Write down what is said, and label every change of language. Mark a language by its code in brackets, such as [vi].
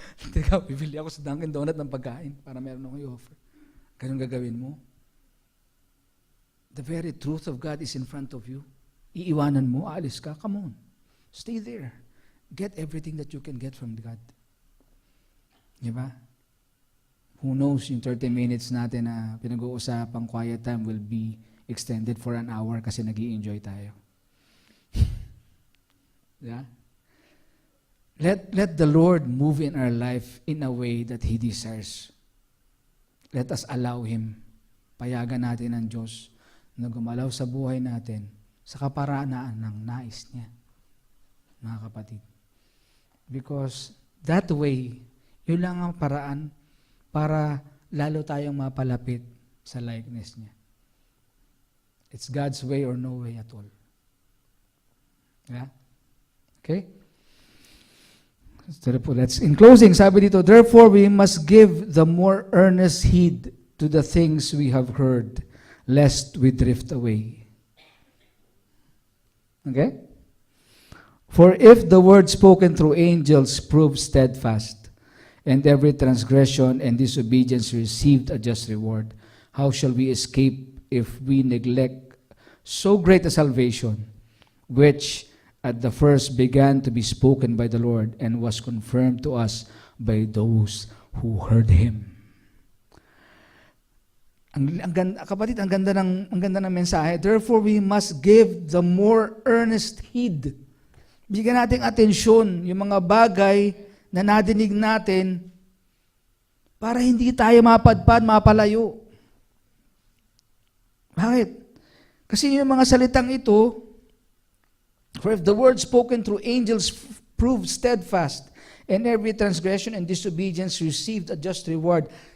[tl] Teka, bibili ako sa Dunkin' Donut ng pagkain para meron akong i-offer. Ganun gagawin mo? [en] The very truth of God is in front of you. [tl] Iiwanan mo, aalis ka, [en] come on. Stay there. Get everything that you can get from God. [tl] Di ba? [en] Who knows, [tl] yung [en] 30 minutes [tl] natin na pinag-uusapang [en] quiet time will be extended for an hour [tl] kasi nag-i-enjoy tayo. [en] Yeah? Let the Lord move in our life in a way that He desires. Let us allow Him. [tl] Payagan natin ang Diyos na gumalaw sa buhay natin sa kaparaanan ng nais niya, mga kapatid. [en] Because that way, [tl] yun lang ang paraan para lalo tayong mapalapit sa likeness niya. [en] It's God's way or no way at all. Yeah? Okay? In closing, [tl] sabi dito, [en] therefore we must give the more earnest heed to the things we have heard, lest we drift away. Okay? For if the word spoken through angels proved steadfast, and every transgression and disobedience received a just reward, how shall we escape if we neglect so great a salvation, which at the first began to be spoken by the Lord and was confirmed to us by those who heard Him? [tl] Kapatid, ang ganda ng mensahe. [en] Therefore, we must give the more earnest heed. [tl] Bigyan natin atensyon yung mga bagay na nadinig natin para hindi tayo mapadpad, mapalayo. Bakit? Kasi yung mga salitang ito, [en] for if the word spoken through angels proved steadfast, and every transgression and disobedience received a just reward.